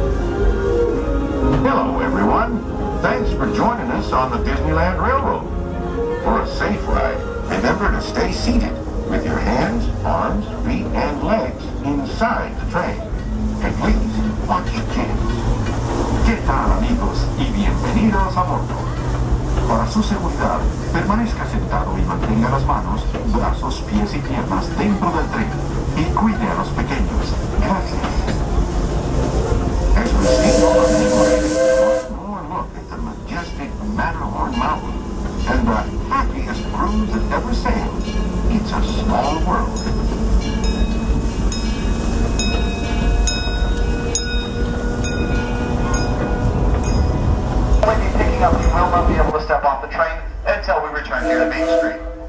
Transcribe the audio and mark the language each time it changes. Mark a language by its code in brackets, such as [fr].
[en] Hello, everyone. Thanks for joining us on the Disneyland Railroad. For a safe ride, remember to stay seated with your hands, arms, feet, and legs inside the train. And please, watch your kids. [es] ¿Qué tal, amigos? Y bienvenidos a bordo. Para su seguridad, permanezca sentado y mantenga las manos, brazos, pies y piernas dentro del tren. Y cuide a los pequeños. Gracias. [en] As we see on the way, one more look at the majestic Matterhorn Mountain and the happiest cruise that ever sailed. It's a small world. When you're picking up, you will not be able to step off the train until we return here to Main Street.